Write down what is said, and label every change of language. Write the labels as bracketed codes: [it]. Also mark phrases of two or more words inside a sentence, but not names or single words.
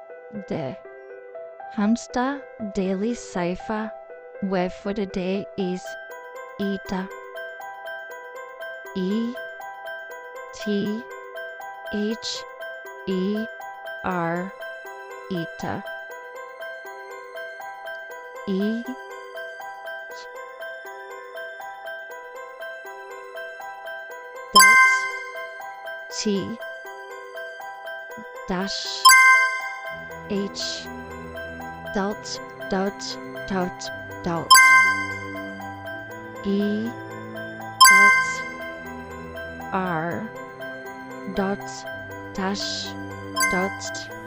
[en] the Hamster daily cipher, where for the day is Eta. E-T-H-E-R, Eta. E dot T dash H dot dot dot dot E dot R dot dash dot.